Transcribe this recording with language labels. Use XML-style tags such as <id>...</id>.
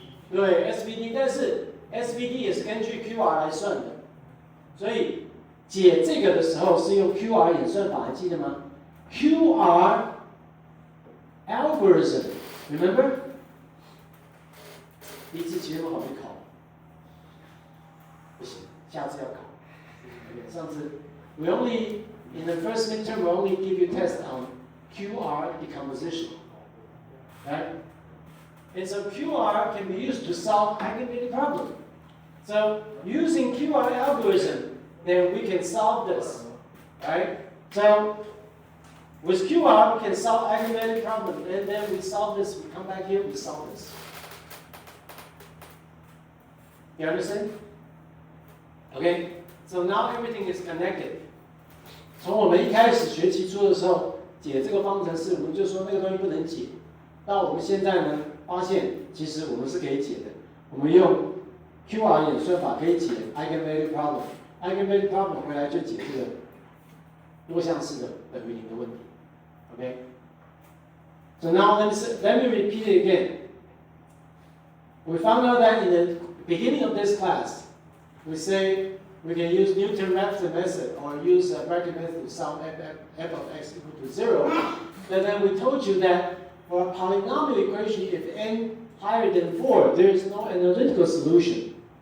<zh>对 ，SVD， 但是 SVD 也是根据 QR 来算的，所以解这个的时候是用 QR 演算法，还记得吗 ？</zh> <en>QR algorithm，remember？</en> <zh>第一次其实不好去考，不行，下次要考。</zh> <en>Okay,</en> <zh>上次</zh> <en>we only in the first midterm we only give you test on QR decomposition, right? And so QR can be used to solve eigenvalue problem. So using QR algorithm, then we can solve this, right? So with QR, we can solve eigenvalue problem, and then we solve this. We come back here, we solve this. You understand? Okay. So now everything is connected.</en> <zh>从我们一开始学期初的时候解这个方程式，我们就说那个东西不能解。到我们现在呢，发现其实我们是可以解的。我们用 QR 演算法可以解 eigenvalue problem。eigenvalue problem 回来就解这个多项式的等于零的问题。</zh> <en>Okay. So now let me repeat it again. We found out that in the beginning of this class, we say we can use Newton-Raphson method or use a bracket method to solve f of x equal to 0. And then we told you that for a polynomial equation, if n higher than 4, there is no analytical solution.</en>